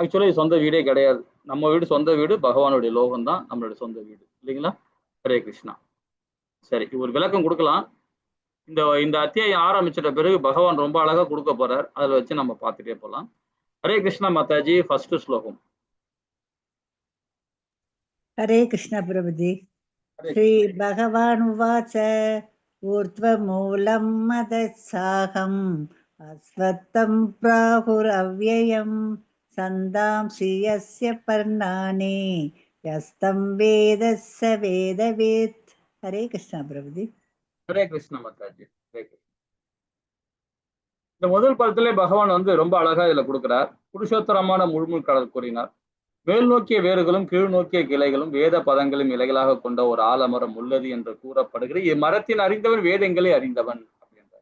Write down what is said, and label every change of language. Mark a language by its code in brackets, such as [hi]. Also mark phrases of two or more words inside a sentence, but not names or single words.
[ta] ஆக்சுவலி சொந்த வீடே கிடையாது. நம்ம வீடு சொந்த வீடு, பகவானுடைய லோகம் தான் நம்மளுடைய சொந்த வீடு இல்லைங்களா? ஹரே கிருஷ்ணா. சரி, ஒரு விளக்கம் கொடுக்கலாம். இந்த இந்த அத்தியாயம் ஆரம்பிச்சிட்ட பிறகு பகவான் ரொம்ப அழகா கொடுக்க போறார். அதில் வச்சு நம்ம பார்த்துட்டே போகலாம். ஹரே கிருஷ்ணா மாதாஜி. ஃபர்ஸ்ட் ஸ்லோகம். [hi] हरे कृष्ण प्रभुजी। [sa] श्री भगवान उवाच ऊर्ध्वमूलं मदत्साहम् अस्वत्थं प्राहुरव्ययं छन्दांसि यस्य पर्णानि यस्तं वेद स वेदवित्। [hi] हरे कृष्ण प्रभुजी। [ta] ஹரே கிருஷ்ணா மாதாஜி. ஹரே கிருஷ்ணா. இந்த முதல் பதத்திலே பகவான் ரொம்ப அழகா இதுல கொடுக்கிறார். புருஷோத்தரமான முழுமுழு கடல் கூறினார். மேல் நோக்கிய வேர்களும் கீழ் நோக்கிய கிளைகளும் வேத பதங்களும் இலைகளாக கொண்ட ஒரு ஆலமரம் உள்ளது என்று கூறப்படுகிற இம்மரத்தின் அறிந்தவன் வேதங்களை அறிந்தவன் அப்படின்றார்.